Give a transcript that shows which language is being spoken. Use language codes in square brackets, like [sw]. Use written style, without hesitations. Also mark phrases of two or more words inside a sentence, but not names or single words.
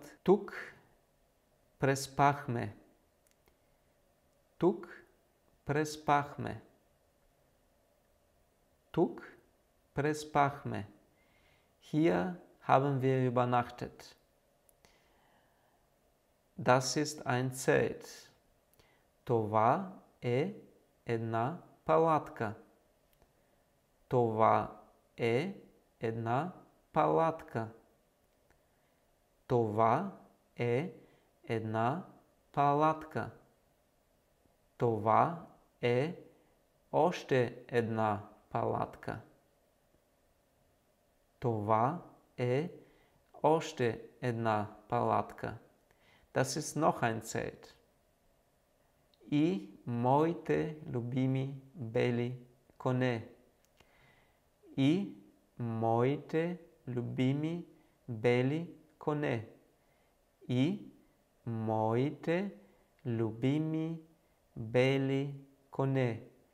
[bg] Тук преспахме. Тук преспахме. Тук преспахме. [de] Hier haben wir übernachtet. Das ist ein Zelt. [bg] Това е една палатка. Това е една палатка. Това е една палатка. Това е още една палатка. Това е още една палатка. [de] Das ist noch ein Zelt. [bg] И моите любими бели коне. И моите любими бели коне. И моите любими бели коне.